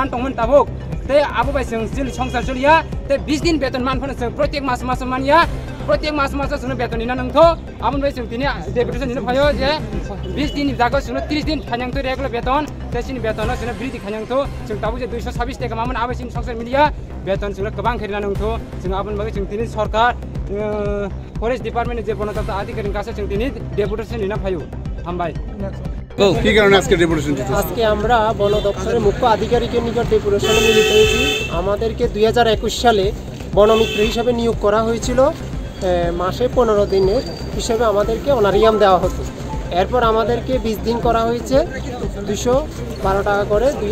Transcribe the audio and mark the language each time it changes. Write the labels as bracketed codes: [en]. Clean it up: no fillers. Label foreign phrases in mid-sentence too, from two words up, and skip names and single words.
[trp] तंमोन ताबोक ते आबो बाय जों संसार चलिया ते 20 दिन बेतन मान फन जों प्रत्येक मास मानिया प्रत्येक मास जों बेतन निना नंथो आबो बाय जों दिनि डेपुटेशन निनो फायो जे 20 दिन जागो जों 30 दिन खान्यांथो रेगुलार बेतन ते सिनि बेतन जों ब्रिदि खान्यांथो जों ताबो जे 226 टाका मामोन आबो सिनि संसार मिलिया बेतन जों गोबां खेरिना नंथो जों आबो बाय जों दिनि सरकार फरेस्ट डिपार्टमेन्ट जे बनता अधिकारी कासे जों दिनि डेपुटेशन निना फायो हामबाय [bn] কি কারণে আজকে ডেপুটেশন দিতে আজকে আমরা বন দপ্তরের মুখ্য আধিকারিকের নিকট ডেপুটেশনে মিলিত হয়েছি আমাদেরকে 2021 সালে বনমিত্র হিসেবে নিয়োগ করা হয়েছিল মাসে 15 দিনের হিসেবে আমাদেরকে অনারিয়াম দেওয়া হতো এরপর আমাদেরকে 20 দিন করা হয়েছে 212 টাকা করে